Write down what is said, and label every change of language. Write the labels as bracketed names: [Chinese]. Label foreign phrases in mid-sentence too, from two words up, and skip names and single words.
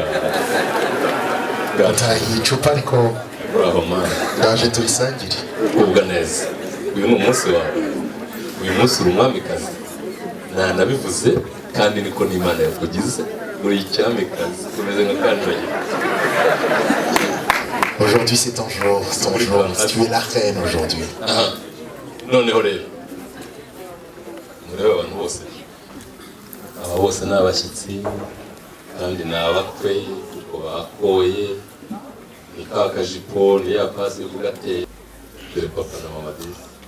[Kinyarwanda] gatahiye icupa ariko [English] bravo man [Kinyarwanda] ndaje turisangire ubwa neza uyu ni umunsi wawe uyu munsi uri umwamikazi nanabivuze kandi niko n'Imana yakugize uri icyamikazi umeze nka kanjye. [French] Aujourd'hui c'est ton jour, tu es la reine aujourd'hui. [Kinyarwanda] Noneho rero murebe abantu bose aba bose ni abashyitsi kandi ni abakwe kuko bakoye ni ka kajipo ni ya pasi yo kugatera dore papa na mama disi